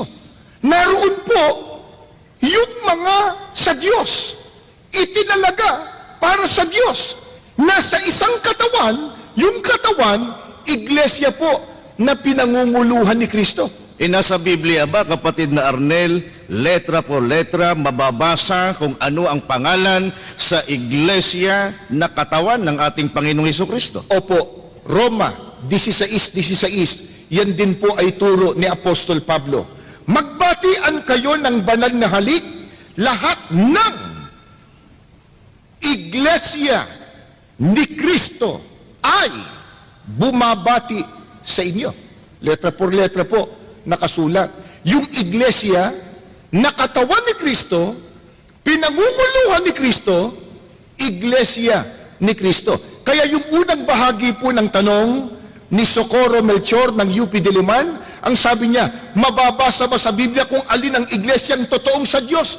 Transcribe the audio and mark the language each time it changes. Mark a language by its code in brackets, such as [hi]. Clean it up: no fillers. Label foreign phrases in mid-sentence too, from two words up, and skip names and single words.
[tl] Naroon po yung mga sa Diyos, itinalaga para sa Diyos. Nasa isang katawan, yung katawan, iglesia po na pinangunguluhan ni Kristo. Nasa Biblia ba, kapatid na Arnel, [es] letra por letra, [tl] mababasa kung ano ang pangalan sa iglesia na katawan ng ating Panginoong Hesukristo? Opo, Roma 16:16. Yan din po ay turo ni Apostol Pablo. Magbatian kayo ng banal na halik, lahat ng iglesia ni Kristo ay bumabati sa inyo. [es] Letra por letra [tl] po nakasulat. Yung iglesia na katawan ni Kristo, pinangunguluhan ni Kristo, iglesia ni Kristo. Kaya yung unang bahagi po ng tanong ni Socorro Melchor ng UP Diliman, ang sabi niya, mababasa ba sa Biblia kung alin ang iglesyang totoong sa Diyos?